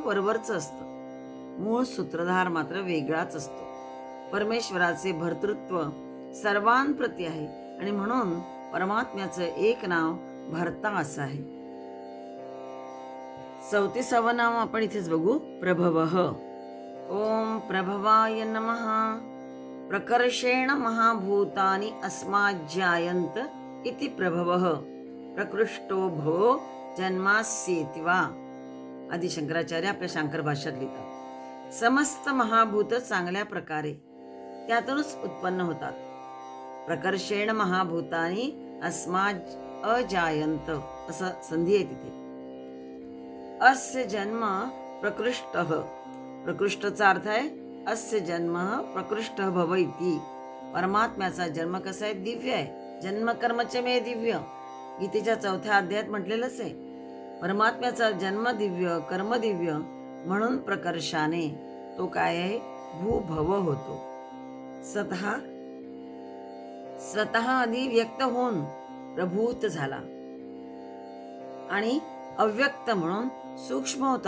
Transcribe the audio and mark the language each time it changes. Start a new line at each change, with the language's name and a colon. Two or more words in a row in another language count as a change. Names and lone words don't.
Marathi: वरवरचं असतं. मूळ सूत्रधार मात्र वेगळाच असतो. परमेश्वराचे भर्तृत्व सर्वांप्रती आहे आणि म्हणून परमात्म्याचं एक नाव भरता असं आहे. 34वं नाव आपण इथेच बघू, प्रभवः.
Sanskrit: ओम प्रभवाय नमः. प्रकर्षेण महाभूतानि अस्माज्जायन्त इति प्रभवः प्रकृष्टो भो जन्मास्येति वा.
Marathi: आदि शंकराचार्य आपल्या शांकर भाष्यात लिहितात, समस्त महाभूत चांगल्या प्रकारे त्यातूनच उत्पन्न होतात.
Sanskrit: प्रकर्षेण महाभूतानि अस्माज अजायंत
Marathi: असं संधी आहे तिथे.
Sanskrit: अस्य जन्म प्रकृष्टः.
Marathi: प्रकृष्टचा अर्थ आहे
Sanskrit: अस्य जन्म प्रकृष्टः भव इति.
Marathi: परमात्म्याचा जन्म कसा आहे? दिव्य आहे.
Sanskrit: जन्म कर्मच मे दिव्य.
Marathi: गीतेच्या 4थ्या अध्यायात म्हटलेलंच आहे. परमात्म्याचा जन्म दिव्य, कर्म दिव्य, म्हणून प्रकर्षाने तो काय आहे? भूभव होतो. स्वतः आधी व्यक्त होऊन प्रभूत झाला आणि अव्यक्त म्हणून सूक्ष्म होता.